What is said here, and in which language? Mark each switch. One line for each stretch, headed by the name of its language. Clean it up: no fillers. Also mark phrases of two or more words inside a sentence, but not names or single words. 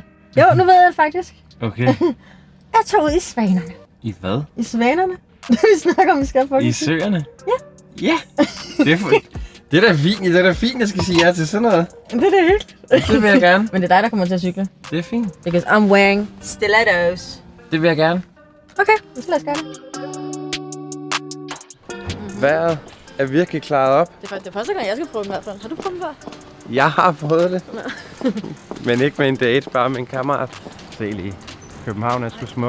Danish: Jo, nu ved jeg det faktisk. Okay. Jeg tog ud i svanerne. I hvad? I svanerne? Vi snakker om, vi skal på. I søerne? Ja. Ja. Det er da fint. Det er da fint, jeg skal sige ja til sådan noget. Det er hyggeligt. Det vil jeg gerne. Men det er dig, der kommer til at cykle. Det er fint.
English: Because I'm wearing stilettos.
Danish: Det vil jeg gerne. Okay, så lad os gøre det. Vejret er virkelig klaret op. Det er første gang, jeg skal prøve den i hvert fald. Har du prøvet den før? Jeg har prøvet det. Men ikke med en date, bare med en kammerat. Se lige. København er sgu smuk.